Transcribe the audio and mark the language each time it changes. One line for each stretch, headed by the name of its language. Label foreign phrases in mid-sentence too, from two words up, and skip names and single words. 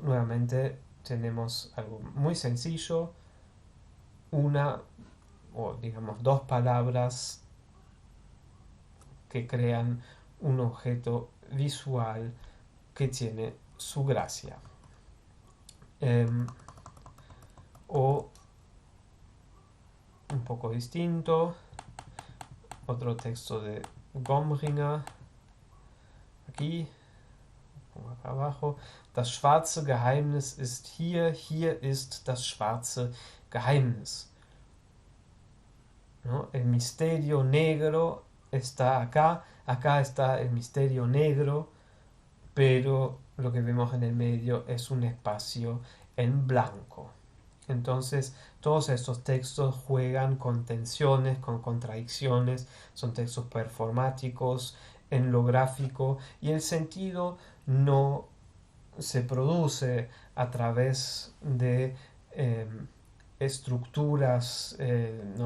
Spanish: Nuevamente tenemos algo muy sencillo, una o digamos dos palabras que crean un objeto visual que tiene su gracia. O un poco distinto, otro texto de Gomringer, aquí, acá abajo,
German: das schwarze Geheimnis ist hier, hier ist das schwarze Geheimnis,
Spanish: ¿no? El misterio negro está acá, acá está el misterio negro, pero lo que vemos en el medio es un espacio en blanco. Entonces, todos estos textos juegan con tensiones, con contradicciones, son textos performáticos en lo gráfico, y el sentido no se produce a través de estructuras, ¿no?